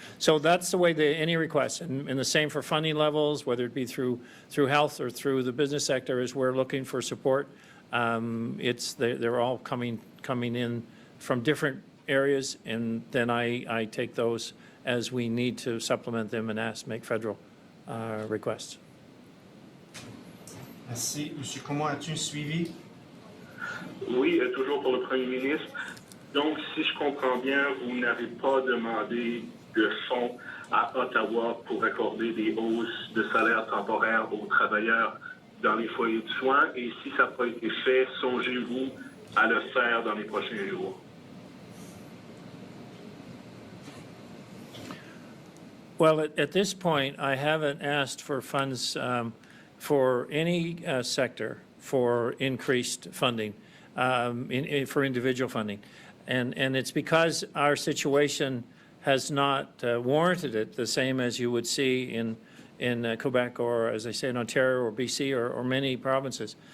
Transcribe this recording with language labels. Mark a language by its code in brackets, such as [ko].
[en] So that's the way any requests, and the same for funding levels, whether it be through health or through the business sector, as we're looking for support. They're all coming in from different areas, and then I take those as we need to supplement them and make federal requests. [fr] Merci. Monsieur, comment as-tu un suivi? Oui, toujours pour le Premier ministre. Donc, si je comprends bien, vous n'avez pas demandé de fonds à Ottawa pour accorder des hausses de salaire temporaires aux travailleurs dans les foyers de soins. Et si ça n'a pas été fait, songez-vous à le faire dans les prochains jours? [en] Well, at this point, I haven't asked for funds for any sector for increased funding, for individual funding. And it's because our situation has not warranted it the same as you would see in Quebec or, as I say, in Ontario or BC or many provinces.